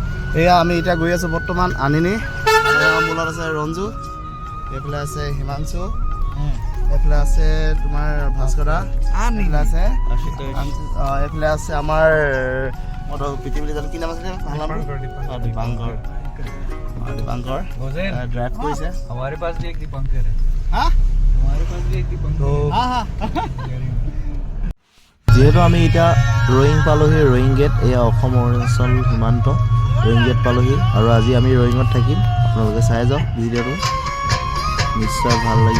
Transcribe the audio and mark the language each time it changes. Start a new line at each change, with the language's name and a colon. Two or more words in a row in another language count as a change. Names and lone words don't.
Assamese: এয়া আমি এতিয়া গৈ আছোঁ বৰ্তমান আনিনি। মূলত আছে ৰঞ্জু, এইফালে আছে হিমাংশু, এইফালে আছে তোমাৰ ভাস্কৰ দা, এইফালে আছে এইফালে আছে আমাৰ পিটি বুলি জানো কি নাম আছিলে দীপাংকৰ। दीपांकर ड्राइव কৰিছে।
Hindi: हमारे पास भी एक दीपांकर है। हाँ हमारे पास भी एक दीपांकर है। हाँ हाँ
Assamese: যেহেতু আমি এতিয়া ৰয়িং পালোহি, ৰয়িং গেট এয়া অসম অৰুণাচল সীমান্ত ৰয়িং গেট পালোহি আৰু আজি আমি ৰয়িঙত থাকিম। আপোনালোকে চাই যাওক ভিডিঅ'টো, নিশ্চয় ভাল লাগিব।